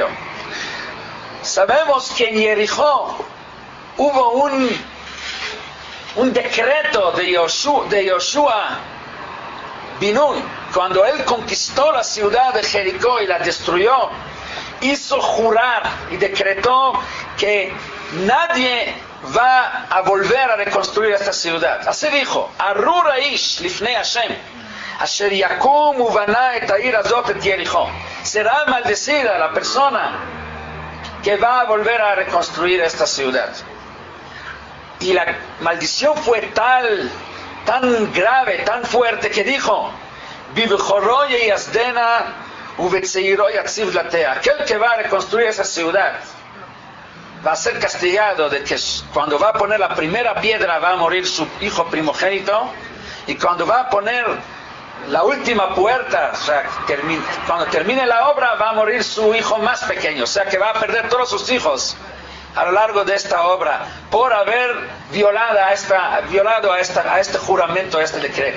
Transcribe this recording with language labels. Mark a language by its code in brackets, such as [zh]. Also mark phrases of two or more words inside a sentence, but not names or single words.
[es] Sabemos que en Jericó hubo un decreto de Yoshua bin Nun, cuando él conquistó la ciudad de Jericó y la destruyó, hizo jurar y decretó que nadie va a volver a reconstruir esta ciudad. Así dijo, [he] ארור האיש לפני השם, אשר יקום ובנה את העיר הזאת את יריחו. [es] Será maldecida la persona que va a volver a reconstruir esta ciudad. Y la maldición fue tan grave, tan fuerte, que dijo: [he] בבכורו ייסדנה ובצעירו יציב דלתיה. [es] Aquel que va a reconstruir esa ciudad va a ser castigado de que cuando va a poner la primera piedra va a morir su hijo primogénito, y cuando va a poner la última puerta, o sea, cuando termine la obra, va a morir su hijo más pequeño, o sea que va a perder todos sus hijos a lo largo de esta obra por haber violado a este juramento, a este decreto.